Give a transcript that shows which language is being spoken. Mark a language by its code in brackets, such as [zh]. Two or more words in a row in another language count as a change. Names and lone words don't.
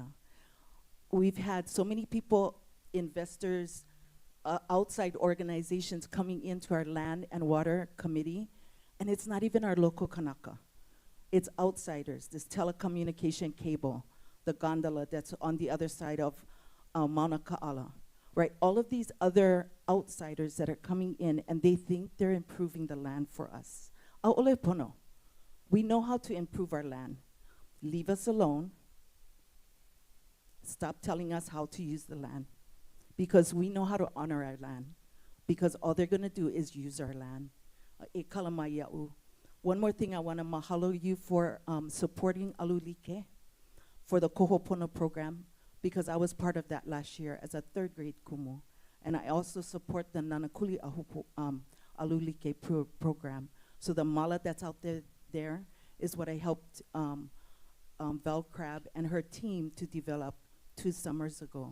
[en] We've had so many people, investors, outside organizations coming into our land and water committee, and it's not even our local Kanaka. It's outsiders, this telecommunication cable, the gondola that's on the other side of Mauna Ka'ala, right? All of these other outsiders that are coming in and they think they're improving the land for us. [haw] A'ole pono. [en] We know how to improve our land. Leave us alone. Stop telling us how to use the land. Because we know how to honor our land. Because all they're gonna do is use our land. [haw] E kalama ia'u. [en] One more thing, I wanna mahalo you for supporting Alulike for the Kohopono program, because I was part of that last year as a 3rd grade kumu. And I also support the Nānākuli Alulike program. So the mala that's out there is what I helped Val Crabb and her team to develop 2 summers ago.